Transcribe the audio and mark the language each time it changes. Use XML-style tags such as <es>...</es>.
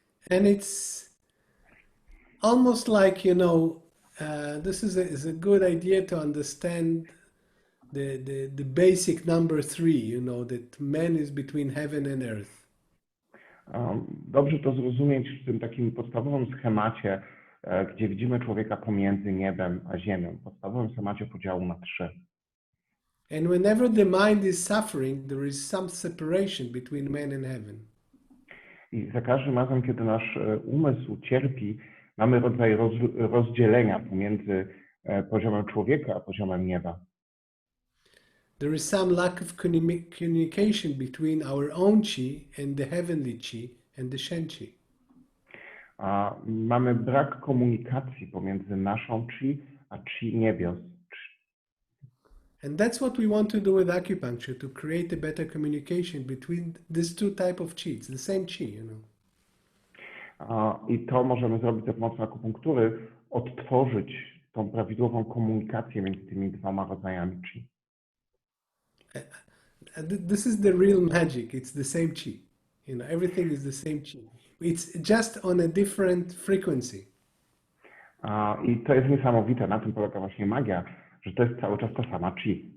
<en>And it's almost like, this is a good idea to understand the basic number 3, that man is between heaven and earth.</en> <pl>Dobrze to zrozumieć w tym takim podstawowym schemacie, gdzie widzimy człowieka pomiędzy niebem a ziemią, podstawowym schemacie podziału na 3.</pl> <en>And whenever the mind is suffering, there is some separation between man and heaven.</en> <pl>I za każdym razem, kiedy nasz umysł cierpi, mamy rodzaj rozdzielenia pomiędzy poziomem człowieka a poziomem nieba.</pl> <en>There is some lack of communication between our own chi and the heavenly chi and the Shen chi.</en> <pl>A mamy brak komunikacji pomiędzy naszą chi a chi niebios.</pl> <en>And that's what we want to do with acupuncture, to create a better communication between these two types of chi. It's the same chi, you know.</en> <pl>I to możemy zrobić za pomocą akupunktury, odtworzyć tą prawidłową komunikację między tymi dwoma rodzajami chi.</pl> <en>This is the real magic. It's the same chi. You know, everything is the same chi. It's just on a different frequency.</en> <pl>I to jest niesamowite. Na tym polega właśnie magia, że to jest cały czas ta sama chi.</pl>